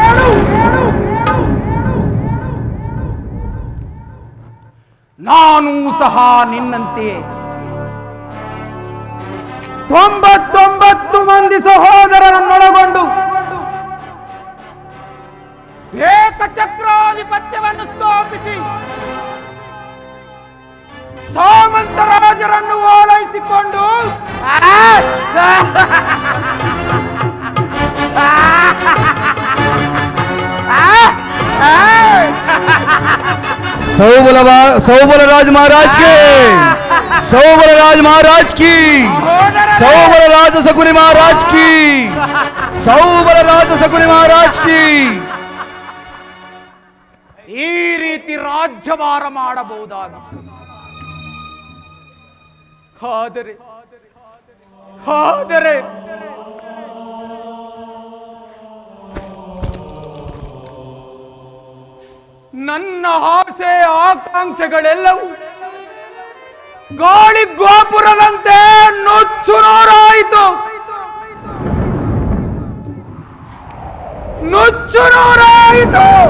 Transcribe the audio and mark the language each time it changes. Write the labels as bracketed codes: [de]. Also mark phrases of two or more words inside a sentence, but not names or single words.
[kn] ನಾನು ಸಹ ನಿನ್ನಂತೆ 99 ಮಂದಿ ಸಹೋದರರನ್ನೊಳಗೊಂಡು ಏಕಚಕ್ರಾಧಿಪತ್ಯವನ್ನು ಸ್ಥಾಪಿಸಿ ಸಾಮಂತರಾಜರನ್ನು ಓಲೈಸಿಕೊಂಡು [hi] सौबलराज महाराज के, सौबलराज महाराज की, सौबलराज सकुनी महाराज की, सौबलराज सकुनी महाराज की. [kn] ಈ ರೀತಿ ರಾಜ್ಯಭಾರ ಮಾಡಬಹುದಾಗಿತ್ತು. ಆದರೆ ನನ್ನ ಆಸೆ ಆಕಾಂಕ್ಷೆಗಳೆಲ್ಲವೂ ಗಾಳಿ ಗೋಪುರದಂತೆ ನುಚ್ಚು ನೂರಾಯಿತು, ನುಚ್ಚು ನೂರಾಯಿತು.